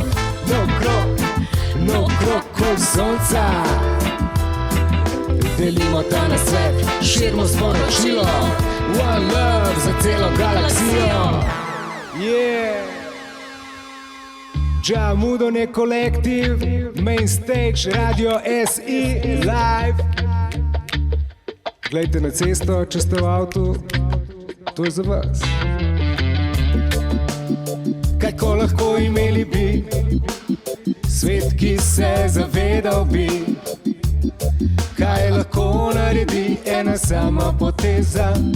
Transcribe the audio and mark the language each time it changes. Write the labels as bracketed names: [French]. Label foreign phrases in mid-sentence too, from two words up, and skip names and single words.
[Slovenian] Krog sonca, delimo ta na svet, širimo sporočilo. [English] One love [Slovenian] za celo galaksijo. [English] Džamudanja Collective, main stage, Radio SI, live. [Slovenian] Glejte na cesto, če ste v avtu, to je za vas. Kako lahko imeli bi svet, ki se zavedal bi, kaj lahko naredi ena sama poteza.